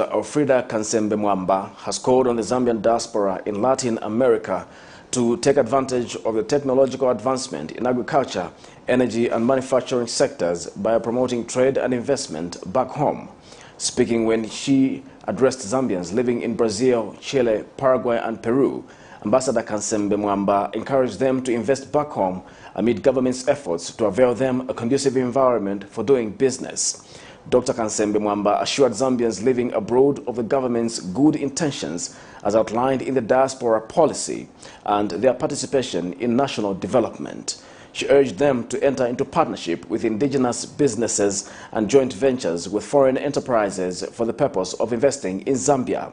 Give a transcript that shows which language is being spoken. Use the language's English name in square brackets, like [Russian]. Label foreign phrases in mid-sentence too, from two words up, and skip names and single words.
[English] Alfreda Kansembe Mwamba, has called on the Zambian diaspora in Latin America to take advantage of the technological advancement in agriculture, energy and manufacturing sectors by promoting trade and investment back home. Speaking when she addressed Zambians living in Brazil, Chile, Paraguay and Peru Ambassador Kansembe Mwamba encouraged them to invest back home amid government's efforts to avail them a conducive environment for doing business. Dr. Kansembe Mwamba assured Zambians living abroad of the government's good intentions as outlined in the diaspora policy and their participation in national development. She urged them to enter into partnership with indigenous businesses and joint ventures with foreign enterprises for the purpose of investing in Zambia.